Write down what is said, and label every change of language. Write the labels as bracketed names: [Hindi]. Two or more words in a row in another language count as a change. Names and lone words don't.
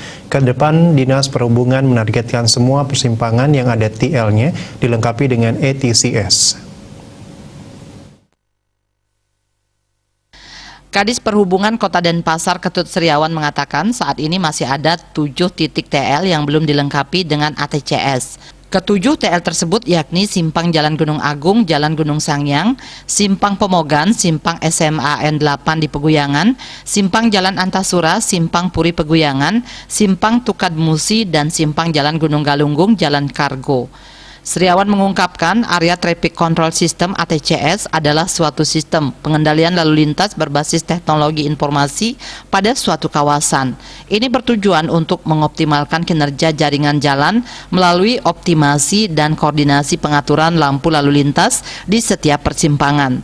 [Indonesian] Ke depan, Dinas Perhubungan menargetkan semua persimpangan yang ada TL-nya dilengkapi dengan ATCS. Kadis Perhubungan Kota Denpasar Ketut Sriawan mengatakan saat ini masih ada 7 titik TL yang belum dilengkapi dengan ATCS. Ketujuh TL tersebut yakni Simpang Jalan Gunung Agung, Jalan Gunung Sangyang, Simpang Pemogan, Simpang SMA N8 di Peguyangan, Simpang Jalan Antasura, Simpang Puri Peguyangan, Simpang Tukad Musi, dan Simpang Jalan Gunung Galunggung, Jalan Kargo. Sriawan mengungkapkan [English] Area Traffic Control System [Indonesian] ATCS adalah suatu sistem pengendalian lalu lintas berbasis teknologi informasi pada suatu kawasan. Ini bertujuan untuk mengoptimalkan kinerja jaringan jalan melalui optimasi dan koordinasi pengaturan lampu lalu lintas di setiap persimpangan.